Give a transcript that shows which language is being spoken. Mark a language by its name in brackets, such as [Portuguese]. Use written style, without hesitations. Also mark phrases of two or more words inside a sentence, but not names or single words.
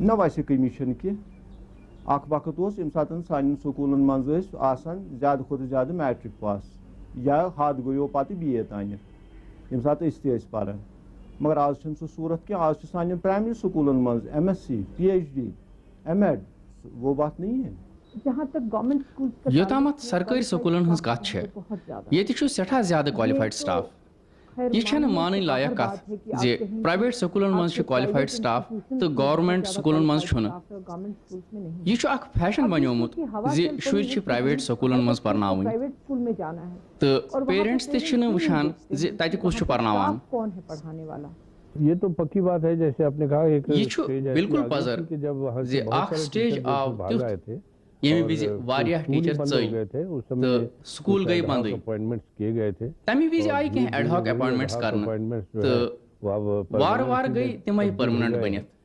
[Kashmiri] نہ ویسے کٔمی چھنہٕ کینٛہہ اکھ وقت اوس ییٚمہِ ساتہٕ سانٮ۪ن سکوٗلن منٛز ٲسۍ آسان زیادٕ کھۄتہٕ زیادٕ میٹرک پاس یا حد گٔیو پتہٕ BA تانٮ۪تھ ییٚمہِ ساتہٕ أسۍ تہِ ٲسۍ پران مگر آز چھُنہٕ سُہ صوٗرت کینٛہہ آز چھُ سانٮ۪ن پرایمری سکوٗلن منٛز MSc PhD MAd [Urdu] وہ بات نہیں ہے [Kashmiri] یوٚتامَتھ سرکٲرۍ سکوٗلن ہٕنٛز کتھ چھےٚ ییٚتہِ چھُ سٮ۪ٹھاہ زیادٕ [English] qualified staff [Kashmiri] یہِ چھنہٕ مانٕنۍ لایق کتھ زِ پرایویٹ سکوٗلن منٛز چھُ [English] qualified staff [Kashmiri] تہٕ گورمنٹ سکوٗلن منٛز چھُنہٕ یہِ چھُ اکھ فیشن بنیومُت زِ شُرۍ چھِ پرایویٹ سکوٗلن منٛز پرناوٕنۍ تہٕ پیرنٹس تہِ چھِنہٕ وٕچھان زِ تتہِ کُس چھُ پرناوان [Urdu] یہ تو پکی بات ہے جیسے آپ نے کہا [Kashmiri] یہ چھُ بالکل پزر زِ اکھ سٹیج آو تیُتھ ییٚمہِ وِزِ واریاہ ٹیٖچر ژٔلۍ تہٕ سکوٗل گٔے بنٛدٕے تمہِ وِزِ آیہِ کینٛہہ [English] ad hoc appointments [Kashmiri] کرنہٕ تہٕ وارٕ وارٕ گٔے تِمے پٔرمننٹ بٔنِتھ